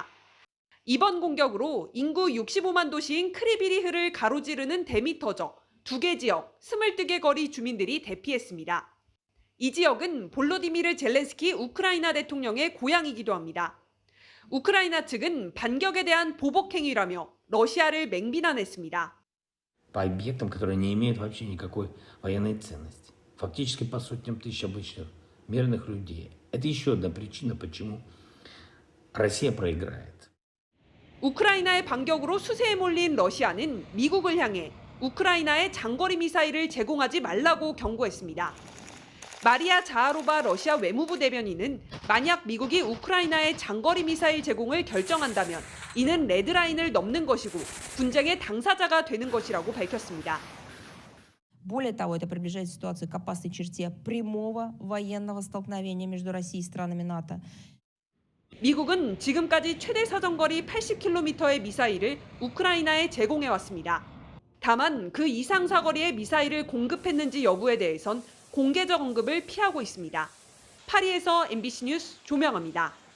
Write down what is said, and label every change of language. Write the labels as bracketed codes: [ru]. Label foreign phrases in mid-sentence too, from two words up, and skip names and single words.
[ko] 이번 공격으로 인구 65만 도시인 크리비리흐를 가로지르는 댐이 터져 2개 지역, 22개 거리 주민들이 대피했습니다. 이 지역은 볼로디미르 젤렌스키 우크라이나 대통령의 고향이기도 합니다. 우크라이나 측은 반격에 대한 보복 행위라며 러시아를 맹비난했습니다. [ru] По объектам, которые не имеют вообще никакой военной ценности. Фактически по сотням тысяч обычных мирных людей. Это еще одна причина, почему Россия проиграет. [ko] 우크라이나의 반격으로 수세에 몰린 러시아는 미국을 향해 우크라이나에 장거리 미사일을 제공하지 말라고 경고했습니다. 마리아 자하로바 러시아 외무부 대변인은 만약 미국이 우크라이나에 장거리 미사일 제공을 결정한다면 이는 레드라인을 넘는 것이고 분쟁의 당사자가 되는 것이라고 밝혔습니다. [ru] Более того, это приближает ситуацию к опасной черте прямого военного столкновения между Россией и странами НАТО. [ko] 미국은 지금까지 최대 사정거리 80km의 미사일을 우크라이나에 제공해왔습니다. 다만 그 이상 사거리의 미사일을 공급했는지 여부에 대해선 공개적 언급을 피하고 있습니다. 파리에서 MBC 뉴스 조명아입니다.